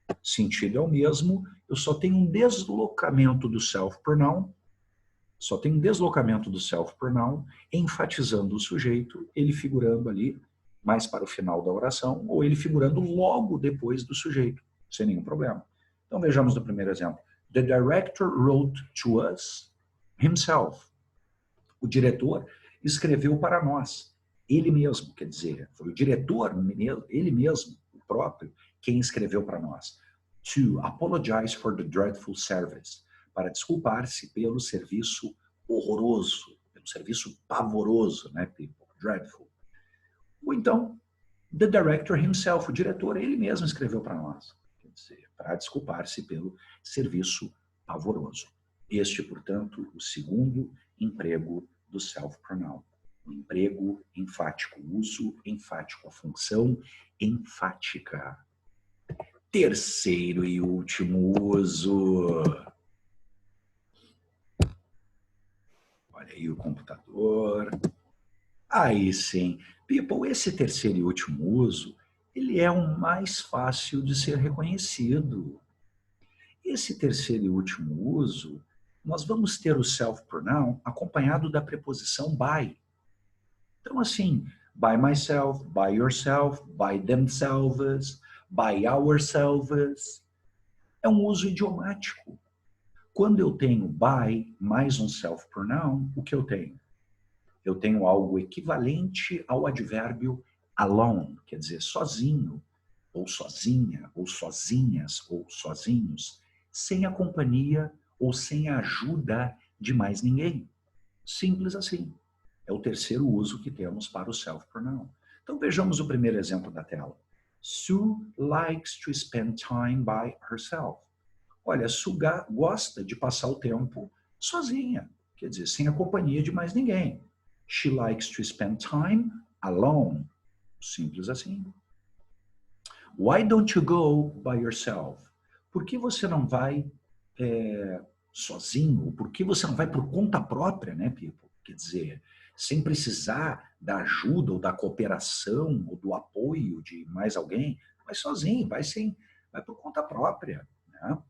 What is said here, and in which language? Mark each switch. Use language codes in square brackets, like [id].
[pt] Sentido é o mesmo, eu só tenho um deslocamento do self-pronoun, enfatizando o sujeito, ele figurando ali mais para o final da oração, ou ele figurando logo depois do sujeito, sem nenhum problema. Então vejamos no primeiro exemplo. [en] The director wrote to us himself. [pt] O diretor escreveu para nós. Ele mesmo, quer dizer, foi o diretor, ele mesmo, o próprio, quem escreveu para nós. [en] To apologize for the dreadful service. [pt] Para desculpar-se pelo serviço horroroso, pelo serviço pavoroso, né, people? Dreadful. Ou então, [en] the director himself, [pt] o diretor, ele mesmo escreveu para nós. Quer dizer, para desculpar-se pelo serviço pavoroso. Este, portanto, o segundo emprego do self-pronoun. O emprego enfático, o uso enfático, a função enfática. Terceiro e último uso. Olha aí o computador. Aí sim. People, esse terceiro e último uso, ele é o mais fácil de ser reconhecido. Esse terceiro e último uso, nós vamos ter o self-pronoun acompanhado da preposição by. Então, assim, [en] by myself, by yourself, by themselves, by ourselves. [pt] É um uso idiomático. Quando eu tenho by mais um self-pronoun, o que eu tenho? Eu tenho algo equivalente ao advérbio alone, quer dizer, sozinho, ou sozinha, ou sozinhas, ou sozinhos, sem a companhia ou sem a ajuda de mais ninguém. Simples assim. É o terceiro uso que temos para o self-pronoun. Então vejamos o primeiro exemplo da tela. [en] Sue likes to spend time by herself. [pt] Olha, Sue gosta de passar o tempo sozinha, quer dizer, sem a companhia de mais ninguém. [en] She likes to spend time alone. [pt] Simples assim. [en] Why don't you go by yourself? [pt] Por que você não vai sozinho? Por que você não vai por conta própria, né, people? Quer dizer, sem precisar da ajuda ou da cooperação ou do apoio de mais alguém, vai sozinho, vai por conta própria, né?